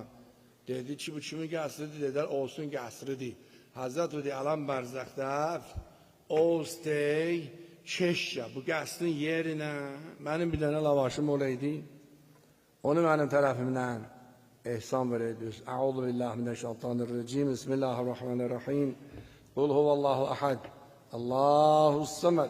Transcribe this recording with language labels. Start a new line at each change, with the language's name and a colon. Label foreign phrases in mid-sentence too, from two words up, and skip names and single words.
Azerbaijani: Dedi ki, bu kimin qəsridir? Dedilər, olsun qəsridir. Hazret dedi, alan barzaqda Oğuztey, Keşya, bu qəsrin yerinə mənim bir dənə lavaşım olaydı. Onu mənim tərəfimdən ehsan verəydiniz.
Arabic: أعوذ بالله من الشيطان الرجيم. بسم الله الرحمن الرحيم. قل هو الله أحد. الله الصمد.